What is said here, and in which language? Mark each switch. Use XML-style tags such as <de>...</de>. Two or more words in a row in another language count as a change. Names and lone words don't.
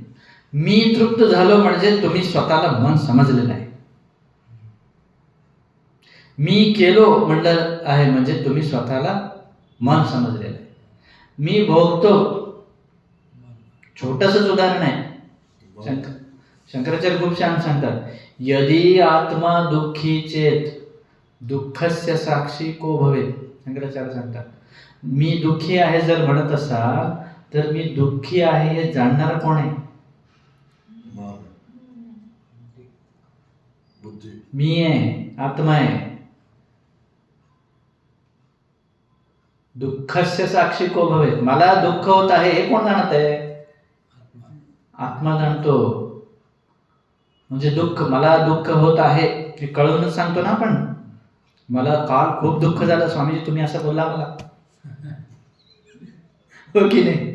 <mr>मी तृप्त झालो म्हणजे तुम्ही स्वतःला मन समजलेलं आहे. मी केलो म्हणलं आहे म्हणजे तुम्ही स्वतःला मन समजलेलं आहे. मी भोगतो. छोटंसंच उदाहरण आहे. शंकराचार्य खूप छान सांगतात.</mr> <sa>यदि आत्मा दुःखी चेत दुःखस्य साक्षी को भवेत.</sa> <mr>शंकराचार्य सांगतात मी दुःखी आहे जर म्हणत असाल तर मी दुःखी आहे हे जाणणारा कोण आहे? बुद्धी. मी आहे, आत्मा आहे.</mr> <sa>दुःखस्य साक्षी को भवेत.</sa> <mr>मला दुःख होत आहे हे कोण जाणत आहे? आत्मा जाणतो. म्हणजे दुःख, मला दुःख होत आहे हे कळूनच सांगतो ना आपण. मला काल खूप दुःख झालं स्वामीजी, तुम्ही असं बोलला मला, हो की नाही?</mr>